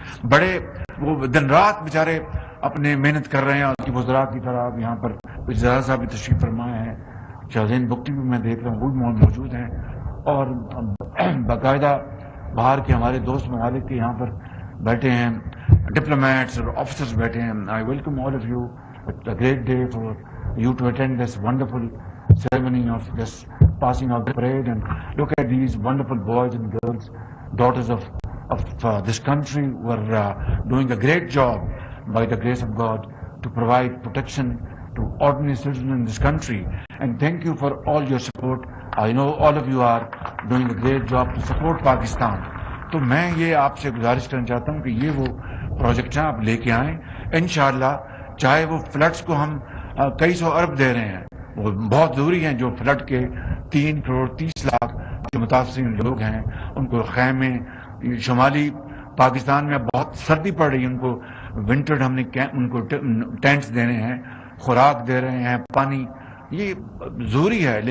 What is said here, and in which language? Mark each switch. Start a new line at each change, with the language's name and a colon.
Urdu: بڑے وہ دن رات بیچارے اپنے محنت کر رہے ہیں, اور کی وزراء کی طرح یہاں پر وزراء صاحب بھی تشریف فرمائے ہیں, شاہزین بگٹی بھی میں دیکھ رہا ہوں وہ بھی موجود ہیں, اور باقاعدہ باہر کے ہمارے دوست ممالک کے یہاں پر بیٹھے ہیں, ڈپلومیٹس اور آفیسرز بیٹھے ہیں.
English: I welcome all of you. It's a great day for you to attend this wonderful ceremony of this passing of the parade, and look at these wonderful boys and girls, daughters of this country, who are doing a great job by the grace of God to provide protection to ordinary citizens in this country. And thank you for all your support. I know all of you are doing a great job to support Pakistan.
Urdu: تو میں یہ آپ سے گزارش کرنا چاہتا ہوں کہ یہ وہ پروجیکٹ ہیں آپ لے کے آئیں انشاءاللہ. چاہے وہ فلڈس کو ہم کئی سو ارب دے رہے ہیں, وہ بہت ضروری ہیں. جو فلڈ کے 3 کروڑ 30 لاکھ جو متاثرین لوگ ہیں ان کو خیمے, شمالی پاکستان میں بہت سردی پڑ رہی ہے, ان کو ونٹر ہم نے ان کو ٹینٹس دینے ہیں, خوراک دے رہے ہیں, پانی, یہ ضروری ہے.